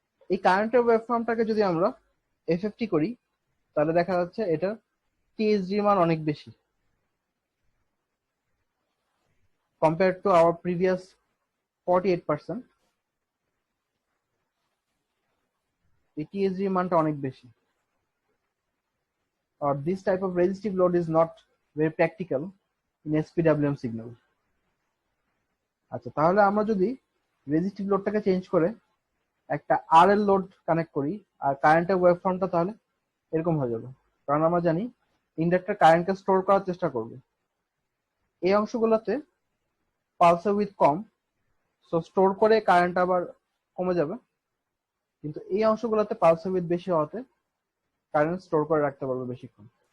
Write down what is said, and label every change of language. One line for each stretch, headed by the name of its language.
Bangla: এই কারেন্টের ওয়েভফর্মটাকে যদি আমরা এফএফটি করি, তাহলে দেখা যাচ্ছে এটা টিএসডি মান অনেক বেশি
English: compared to our previous 48%।
Bangla: এই টিএসডি মানটা অনেক বেশি,
English: or this type of resistive load is not very practical in SPWM signal।
Bangla: আচ্ছা, তাহলে আমরা যদি রেজিস্টিভ লোডটাকে চেঞ্জ করে একটা আর এল লোড কানেক্ট করি, আর কারেন্টের ওয়েভ ফর্মটা তাহলে এরকম হয়ে যাবে। কারণ আমরা জানি ইন্ডাক্টর কারেন্টকে স্টোর করার চেষ্টা করবে। এই অংশগুলোতে পালসের উইথ কম, সো স্টোর করে কারেন্ট আবার কমে যাবে, কিন্তু এই অংশগুলোতে পালসের উইথ বেশি হওয়াতে কারেন্ট স্টোর করে রাখতে পারবে বেশিক্ষণ।